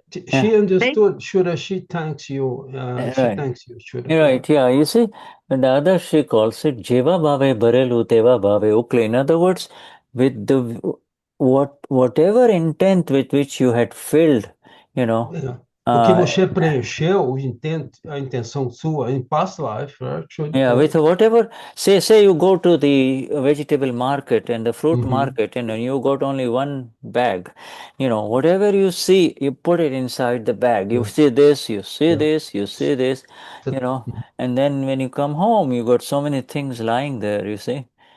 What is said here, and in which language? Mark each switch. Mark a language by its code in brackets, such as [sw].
[en] She understood, Shuddha. She thanks you. She thanks you, Shuddha. Right, yeah. You see, the other she calls it [gu] Jeva Bhave Barelu Teva Bhave Ukle. [en] In other words, with whatever intent with which you had filled, you know, [pt] O que você preencheu, a intenção sua [en] in past life, right? yeah, with whatever, say you go to the vegetable market and the fruit market, and you got only one bag, whatever you see, you put it inside the bag. You see this, you see this, you see this, and then when you come home, you got so many things lying there, you see.